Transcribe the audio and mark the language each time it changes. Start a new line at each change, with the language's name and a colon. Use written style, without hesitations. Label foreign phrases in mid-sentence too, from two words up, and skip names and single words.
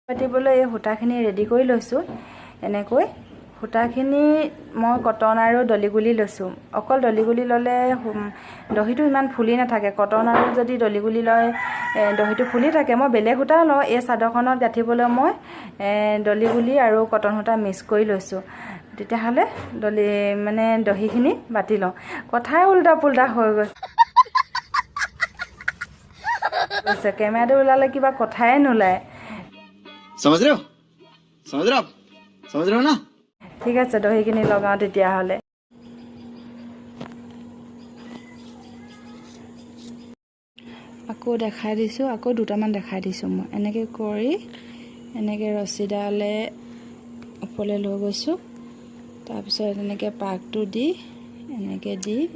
Assamese: পাতিবলৈ এই সূতাখিনি ৰেডি কৰি লৈছোঁ এনেকৈ সূতাখিনি মই কটন আৰু দলিগুলি লৈছোঁ অকল দলিগুলি ল'লে দহিটো ইমান ফুলি নাথাকে কটন আৰু যদি দলিগুলি লয় দহিটো ফুলি থাকে মই বেলেগ সূতাও লওঁ এই চাদৰখনত গাঁঠিবলৈ মই দলিগুলি আৰু কটন সূতা মিক্স কৰি লৈছোঁ তেতিয়াহ'লে মানে দহিখিনি বাতি লওঁ কথাই উল্টা পুল্টা হৈ গৈছে কেমেৰাটো ওলালে কিবা কথাই নোলায়
Hindi: समझ रहे हो आप समझ रहे हो ना
Assamese: ঠিক আছে দহিখিনি লগাওঁ তেতিয়াহ'লে আকৌ দেখাই দিছোঁ আকৌ দুটামান দেখাই দিছোঁ মই এনেকৈ কৰি এনেকৈ ৰছীডালে ওপৰলৈ লৈ গৈছোঁ তাৰপিছত এনেকৈ পাকটো দি এনেকৈ দি